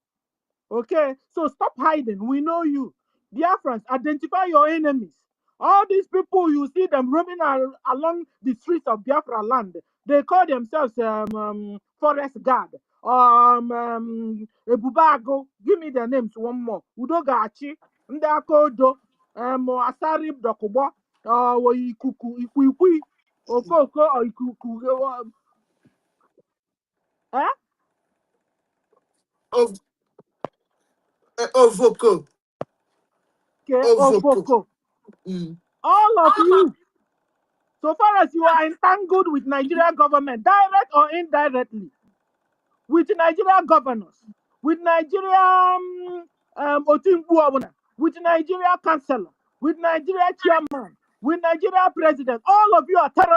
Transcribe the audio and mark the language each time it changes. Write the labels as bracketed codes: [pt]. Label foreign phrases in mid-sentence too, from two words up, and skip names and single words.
[en] Okay, so stop hiding. We know you. Biafrans, identify your enemies. All these people, you see them roaming along the streets of Biafra land. They call themselves forest guard. Ebubago. Give me their names one more. Udogachi, Ndakodo, Asarib Dokobo, Ikuku, Ikwi, Okoko, or Ikuku. Eh? Ov- Ovoko. Okay, Ovoko. Ovoko. All of you. So far as you are entangled with Nigeria government, direct or indirectly, with Nigeria governors, with Nigeria Otimbu, with Nigeria councillor, with Nigeria chairman, with Nigeria president, all of you are terrorists.